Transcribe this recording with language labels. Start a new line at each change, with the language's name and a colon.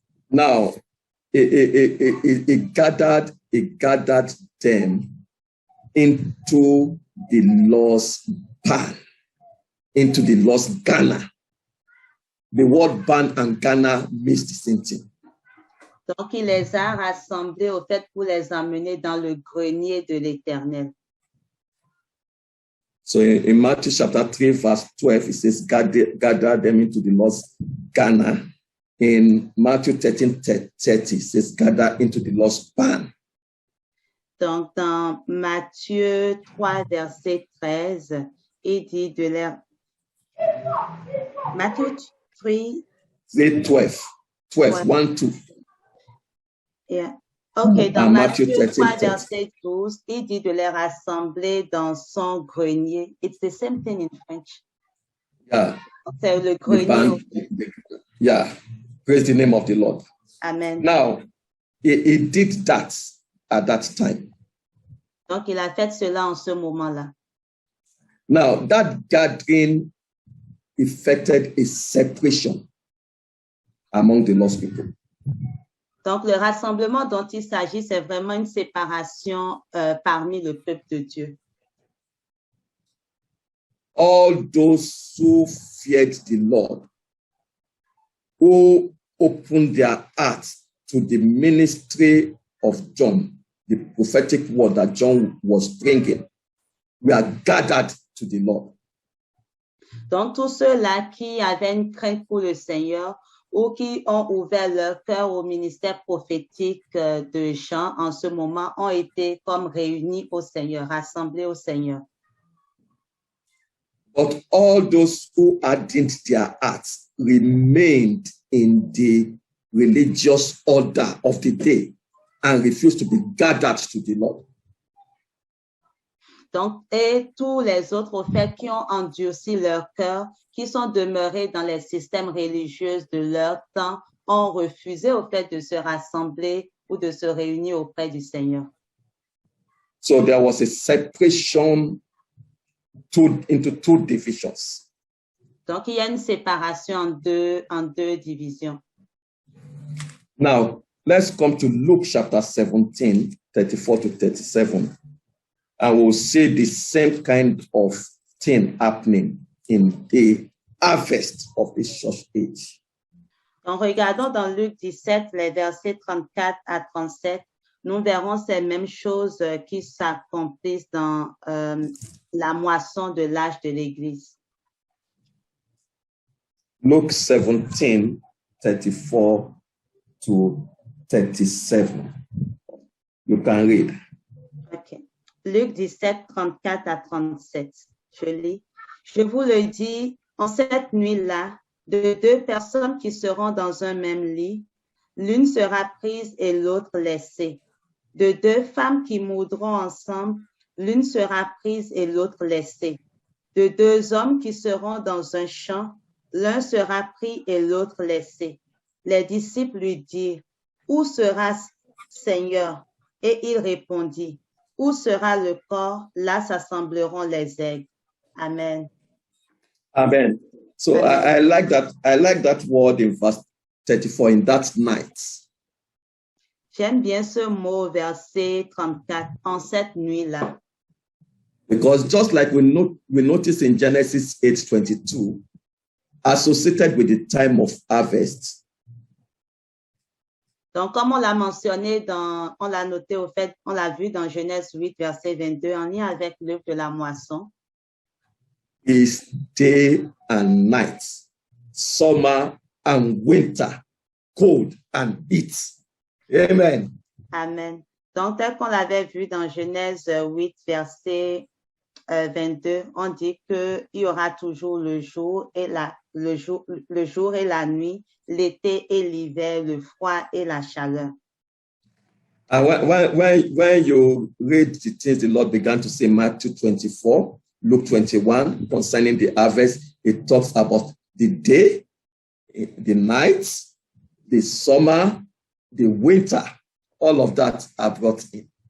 English: Now, he gathered them into the lost pan, into the lost Ghana. The word ban and Ghana means the same thing.
French: Donc, il les a rassemblés au fait pour les emmener dans le grenier de l'Éternel.
English: So in Matthew chapter 3, verse 12, it says, gather them into the lost Ghana. In Matthew 13:30, it says, gather into the lost pan.
French: Donc, dans Matthieu 3, verset 13, il dit de l'air. Matthieu 3, 12, 1, 2.
English: Yeah. OK,
French: dans Matthieu Matthieu 3, 13. verset 12, il dit de les rassembler dans son grenier.
English: It's the same thing in French. Yeah.
French: C'est le grenier.
English: Yeah. Praise the name of the Lord. Amen. Now, he did that at that time.
French: Donc, il a fait cela en ce moment-là.
English: Now, that gathering effected a separation among the lost people.
French: Donc, le rassemblement dont il s'agit, c'est vraiment une séparation parmi le peuple de Dieu.
English: All those who feared the Lord, who opened their hearts to the ministry of John, the prophetic word that John was bringing, were gathered to the Lord.
French: Donc, tous ceux-là qui avaient une crainte pour le Seigneur ou qui ont ouvert leur cœur au ministère prophétique de Jean en ce moment ont été comme réunis au Seigneur, rassemblés au Seigneur.
English: But all those who hardened their hearts remained in the religious order of the day and refused to be gathered to the Lord.
French: Donc, et tous les autres, au fait, qui ont endurci leur cœur, qui sont demeurés dans les systèmes religieux de leur temps, ont refusé, au fait, de se rassembler ou de se réunir auprès du Seigneur.
English: So there was a separation into two divisions.
French: Donc, il y a une séparation en deux divisions.
English: Now, let's come to Luke chapter 17, 34 to 37. And we'll see the same kind of thing happening in the harvest of this church age.
French: Donc, regardons dans Luc 17, les versets 34 à 37. Nous verrons ces mêmes choses qui s'accomplissent dans la moisson de l'âge de l'Église.
English: Luke 17, 34 to 37. You can read.
French: Okay. Luc 17, 34 à 37. Je lis. Je vous le dis, en cette nuit-là, de deux personnes qui seront dans un même lit, l'une sera prise et l'autre laissée. De deux femmes qui moudront ensemble, l'une sera prise et l'autre laissée. De deux hommes qui seront dans un champ, l'un sera pris et l'autre laissé. Les disciples lui dirent, où sera Seigneur? Et il répondit, où sera le corps? Là s'assembleront les aigles. Amen.
English: Amen. So Amen. I like that. I like that word in verse 34. In that night.
French: J'aime bien ce mot, verset 34, en cette nuit-là.
English: Because just like we notice in Genesis 8:22, associated with the time of harvest.
French: Donc, comme on l'a mentionné, on l'a noté au fait, on l'a vu dans Genèse 8, verset 22, en lien avec l'œuvre de la moisson.
English: Is day and night, summer and winter, cold and heat. Amen. Amen.
French: Donc, tel qu'on l'avait vu dans Genèse 8, verset 22, on dit qu'il y aura toujours le jour et la nuit, l'été et l'hiver, le froid et la chaleur.
English: And when you read the things the Lord began to say, Matthew 24, Luke 21, concerning the harvest, it talks about the day, the night, the summer, the winter. All of that are brought in.